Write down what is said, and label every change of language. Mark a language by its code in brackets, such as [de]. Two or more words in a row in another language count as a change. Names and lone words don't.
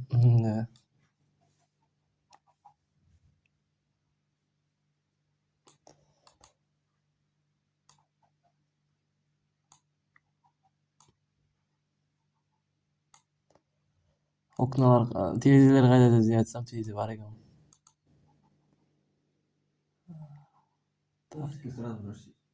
[tr] Evet. [uz] Oknalar, televiziyalar qayda deb aytsam, televiziya бар ekan. [ru] Пушки сразу бросить.